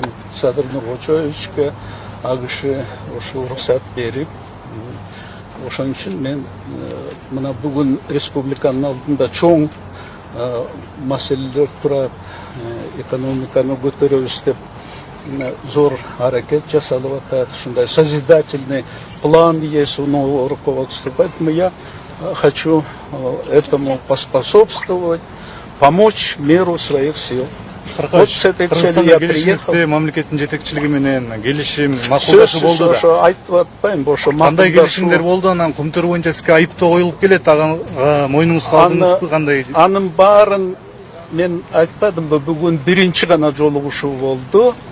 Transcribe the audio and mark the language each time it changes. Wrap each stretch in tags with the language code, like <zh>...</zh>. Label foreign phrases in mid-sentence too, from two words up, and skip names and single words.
<ky>Садыр Нуркочоевичке ал киши ошо уруксат берип, ошон үчүн мен мына бүгүн республиканын алдында чоң маселелер турат, экономиканы көтөрөбүз деп зор аракет жасалып атат.</ky> <ru>Ушундай созидательный план есть у нового руководства. Поэтому я хочу этому поспособствовать, помочь меру своих сил. Вот с этой целью я приехал.</ru> <ky>Мамлекеттин жетекчилиги менен келишим, макулдашы болду да. Ошо айтып атпайм, ошо кандай келишимдер болду, анан кумтөр боюнча сизге айыптоо коюлуп келет, ага мойнуңузга алдыңызбы, кандай? Анын баарын мен айтпадымбы, бүгүн биринчи гана жолугушуу болду.</ky>